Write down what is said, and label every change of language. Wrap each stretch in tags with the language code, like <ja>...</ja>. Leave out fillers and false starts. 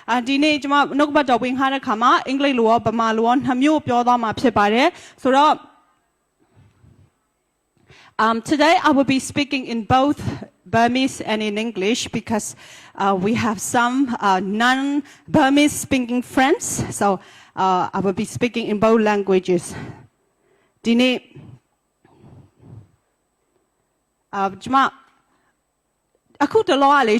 <my>ဒီနေ့ကျမနှုတ်ကပတ်တော်ဝင်ခါတဲ့ခါမှာအင်္ဂလိပ်လိုရောဗမာလိုရောနှစ်မျိုးပြောသွားမှာဖြစ်ပါတယ်ဆိုတော့</my> <en>Today I will be speaking in both Burmese and in English because we have some non-Burmese speaking friends. So I will be speaking in both languages. Dini, Jama, aku terlalu alih.</en>